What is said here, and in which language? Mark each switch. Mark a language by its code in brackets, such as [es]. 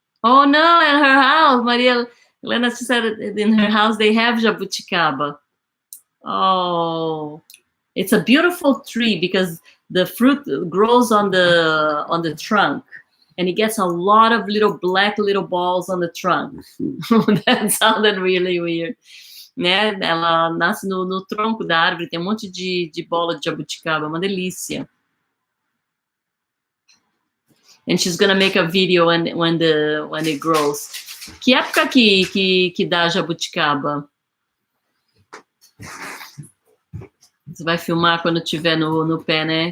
[en] Oh no, at her house, Maria Helena said in her house they have jabuticaba. Oh, it's a beautiful tree because the fruit grows on the trunk, and it gets a lot of little balls on the trunk. That sounded really weird. [pt] Né? Ela nasce no tronco da árvore, tem um monte de bola de jabuticaba, uma delícia. [en] And she's gonna make a video when it grows. [pt] Que época que dá jabuticaba? Você vai filmar quando tiver no pé, né?